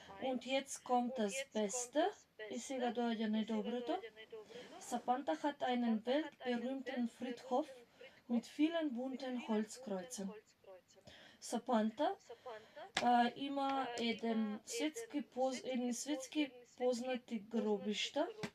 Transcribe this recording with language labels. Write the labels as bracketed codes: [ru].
[de] Und jetzt kommt das Beste. [mk] И сега доаѓа најдоброто. [de] Sapanta hat einen weltberühmten Friedhof mit vielen bunten Holzkreuzen. [mk] Sapanta има едни светски познати гробишта.